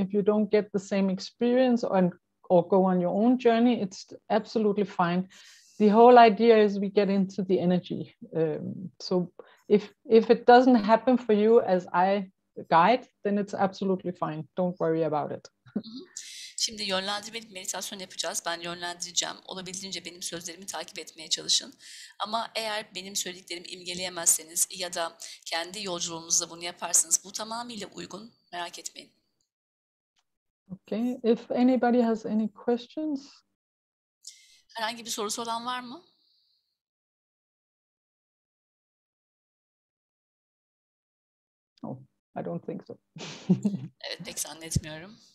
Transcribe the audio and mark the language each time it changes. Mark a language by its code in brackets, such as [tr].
[en] If you don't get the same experience or go on your own journey, it's absolutely fine. The whole idea is we get into the energy. So if it doesn't happen for you as I guide, then it's absolutely fine. Don't worry about it. [tr] Şimdi yönlendirmeli meditasyon yapacağız. Ben yönlendireceğim. Olabildiğince benim sözlerimi takip etmeye çalışın. Ama eğer benim söylediklerimi imgeleyemezseniz ya da kendi yolculuğunuzda bunu yaparsanız bu tamamıyla uygun. Merak etmeyin. [en] Okay. If anybody has any questions? [tr] Herhangi bir sorusu olan var mı? [en] Oh, I don't think so. [tr] Evet, pek zannetmiyorum.